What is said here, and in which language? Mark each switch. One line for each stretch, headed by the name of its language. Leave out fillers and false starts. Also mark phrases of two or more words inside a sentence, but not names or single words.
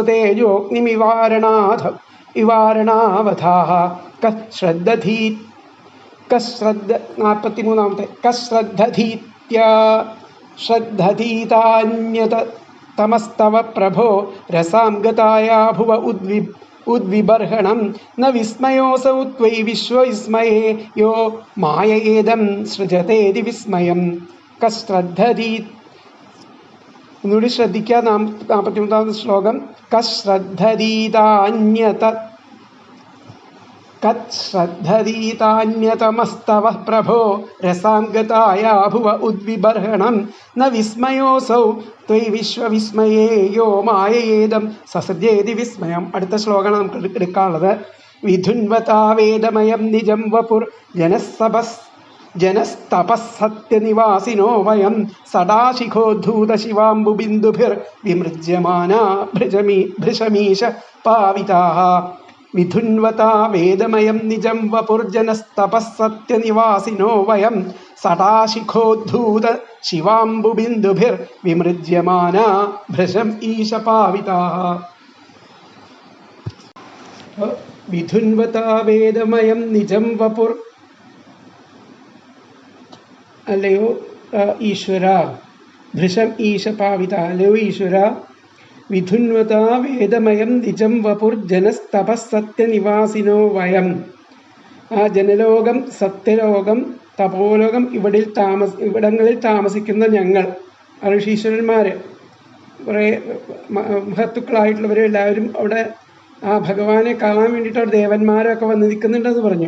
Sanskrit: स्वतेजोऽग्निवारणावधाः श्रद्धधीतान्यतमस्तव प्रभो रसां गताया भुव उद्विबर्हणं न विस्मयोऽसौ त्वयि विश्वविस्मये यो माययेदं सृजतेति विस्मयं कश्रद्धधी
Malayalam: ഒന്നുകൂടി ശ്രദ്ധിക്കുക. 43ാമത്തെ ശ്ലോകം.
Sanskrit: കശ്രദ്ധതീതാന്യതമസ്തവ പ്രഭോ രസാം ഗതായാ ഭുവ ഉദ്വിബർഹണം ന വിസ്മയോസൗ ത്വയി വിശ്വവിസ്മയേ യോ മായയേദം സസൃജേതി വിസ്മയം.
Malayalam: അടുത്ത ശ്ലോകം നമുക്ക് എടുക്കാനുള്ളത്.
Sanskrit: വിധുൻവതാവേദമയം നിജം വപുർ जनस्तपःसत्यनिवासिनो वयं सदाशिखोद्धूतशिवाम्बुबिन्दुभिर्विमृज्यमाना भृशमीश पाविताः विधुन्वता वेदमयं निजं वपुर्जनस्तपःसत्यनिवासिनो वयं सदाशिखोद्धूतशिवाम्बुबिन्दुभिर्विमृज्यमाना भृशम् ईश पाविताः. विधुन्वता वेदमयं निजं वपुर
Malayalam: അല്ലയോ ഈശ്വര,
Sanskrit: ഭൃശം ഈശ പാവിത,
Malayalam: അല്ലയോ ഈശ്വര,
Sanskrit: വിധുന്വത വേദമയം നിജം വപുർ ജനസ്തപസ്സത്യനിവാസിനോ വയം.
Malayalam: ആ ജനലോകം, സത്യലോകം, തപോലോകം ഇവിടങ്ങളിൽ താമസിക്കുന്ന ഞങ്ങൾ ഋഷീശ്വരന്മാർ, കുറേ മഹത്തുക്കളായിട്ടുള്ളവരെല്ലാവരും അവിടെ ആ ഭഗവാനെ കാണാൻ വേണ്ടിയിട്ട് അവിടെ ദേവന്മാരൊക്കെ വന്ന് നിൽക്കുന്നുണ്ടെന്ന് പറഞ്ഞു.